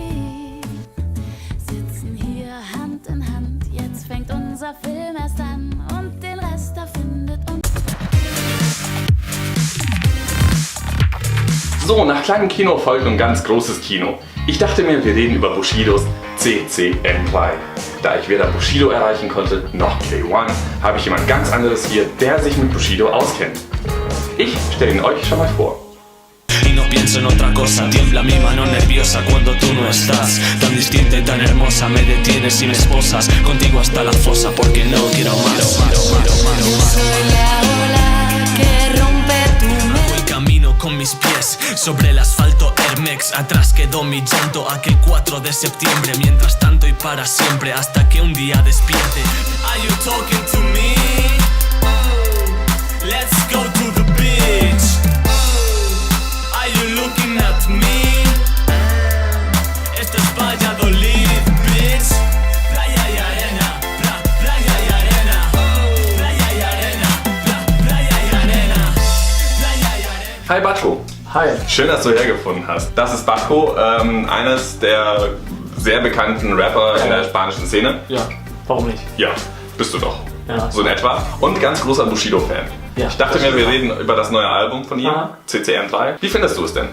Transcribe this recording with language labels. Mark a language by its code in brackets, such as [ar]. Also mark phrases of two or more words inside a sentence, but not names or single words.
[de] So, nach kleinem Kino folgt ein ganz großes Kino. Ich dachte mir, wir reden über Bushidos CCN3. Da ich weder Bushido erreichen konnte, noch K1, habe ich jemand ganz anderes hier, der sich mit Bushido auskennt. Ich stelle ihn euch schon mal vor. [es] Y no pienso en otra cosa, tiembla mi mano nerviosa cuando tú no estás. Tan distinta y tan hermosa, me detienes y me esposas. Contigo hasta la fosa porque no quiero más. Soy la ola que rompe tu mente. Voy camino con mis pies sobre el asfalto Hermex. Atrás quedó mi llanto aquel 4 de septiembre. Mientras tanto y para siempre hasta que un día despierte. [en] Are you talking to me? Let's go to the beach. Are you looking at me? Valladolid, bitch. [es] Playa y arena, playa y arena. Playa y arena, playa y arena. Playa y arena. [en] Hi Batko. Hi. [de] Schön, dass du hergefunden hast. Das ist Batko, eines der sehr bekannten Rapper in der spanischen Szene. Ja, warum nicht? Ja, bist du doch. Ja. So in etwa. Und ganz großer Bushido-Fan. Ja, Ich dachte das mir, wir stimmt. reden über das neue Album von ihm, Aha. CCN3. Wie findest du es denn?